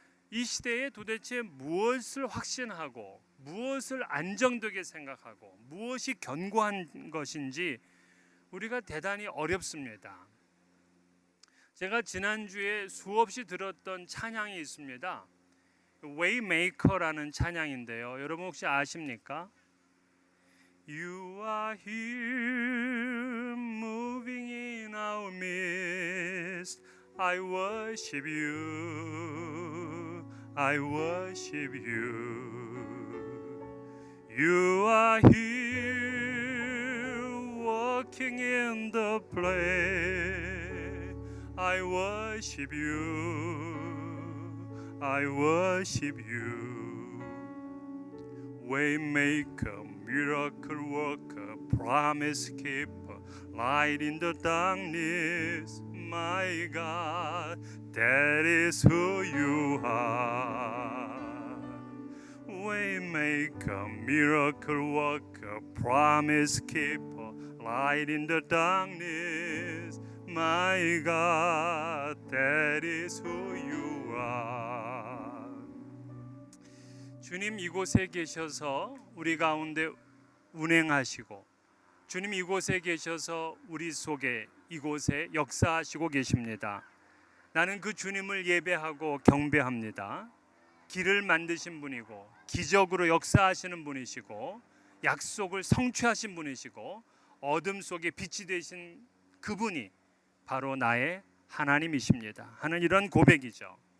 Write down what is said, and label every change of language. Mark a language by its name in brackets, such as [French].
[Korean] 이 시대에 도대체 무엇을 확신하고 무엇을 안정되게 생각하고 무엇이 견고한 것인지 우리가 대단히 어렵습니다. 제가 지난주에 수없이 들었던 찬양이 있습니다. Waymaker라는 찬양인데요. 여러분 혹시 아십니까? [English] You are here moving in our midst. I worship you. I worship you. You are here walking in the place. I worship you. I worship you. Waymaker, miracle worker, promise keeper, light in the darkness, my God, that is who you are. Waymaker, miracle worker, promise keeper, light in the darkness, my God, that is who you are. [Korean] 주님 이곳에 계셔서 우리 가운데 운행하시고, 주님 이곳에 계셔서 우리 속에 이곳에 역사하시고 계십니다. 나는 그 주님을 예배하고 경배합니다. 길을 만드신 분이고 기적으로 역사하시는 분이시고 약속을 성취하신 분이시고 어둠 속에 빛이 되신 그분이 바로 나의 하나님이십니다 하는 이런 고백이죠.